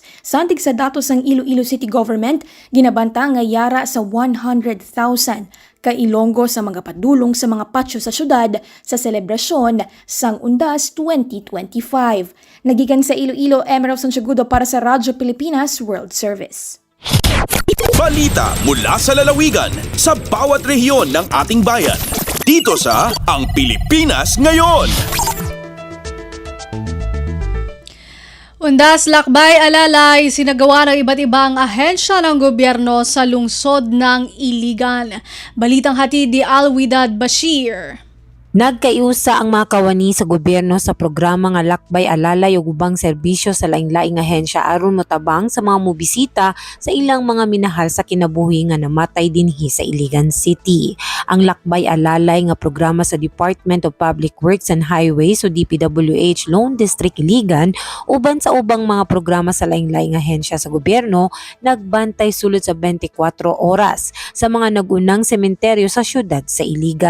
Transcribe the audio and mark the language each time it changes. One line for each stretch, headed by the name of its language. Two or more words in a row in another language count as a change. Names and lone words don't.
Hiligaynon: Sandig sa datos ng Iloilo City Government, ginabanta nga yara sa 100,000 ka ilonggo sa mga padulong sa mga patsyo sa syudad sa selebrasyon sang Undas 2025. Nagikan sa Iloilo, Emerald Santiagudo para sa Radyo Pilipinas World Service.
Filipino: Balita mula sa lalawigan sa bawat rehiyon ng ating bayan. Dito sa Ang Pilipinas Ngayon. Undas lakbay alalay sinagawa ng iba't ibang ahensya ng gobyerno sa lungsod ng Iligan. Balitang hatid ni Alwidad Bashir.
Cebuano: Nagkaiusa ang mga kawani sa gobyerno sa programa nga lakbay alalay ug ubang serbisyo sa laing-laing ahensya aron motabang sa mga mobisita sa ilang mga minahal sa kinabuhi nga namatay dinhi sa Iligan City. Ang lakbay alalay nga programa sa Department of Public Works and Highways o DPWH Lone District Iligan uban sa ubang mga programa sa laing-laing ahensya sa gobyerno nagbantay sulod sa 24 oras sa mga nagunang sementeryo sa syudad sa Iligan.